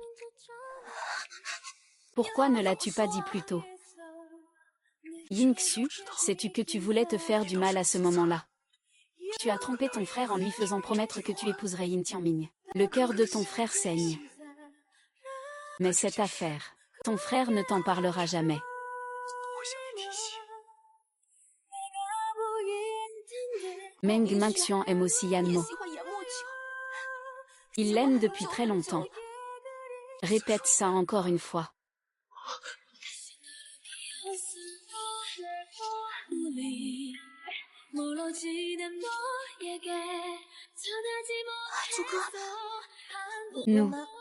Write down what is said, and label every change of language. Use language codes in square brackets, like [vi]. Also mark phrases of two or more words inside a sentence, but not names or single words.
[fr] Pourquoi ne l'as-tu pas dit plus tôt? Yingxu, sais-tu que tu voulais te faire du mal à ce moment-là? Tu as trompé ton frère en lui faisant promettre que tu épouserais Yin Tianming. Le cœur de ton frère saigne. Mais cette affaire, Ton frère ne t'en parlera jamais. [zh] 不会向你提起。 [fr] Meng Manxian aime aussi Yan Mo. [zh] 喜欢演木球， [fr] Il l'aime depuis très longtemps. Répète ça encore une fois. Nous.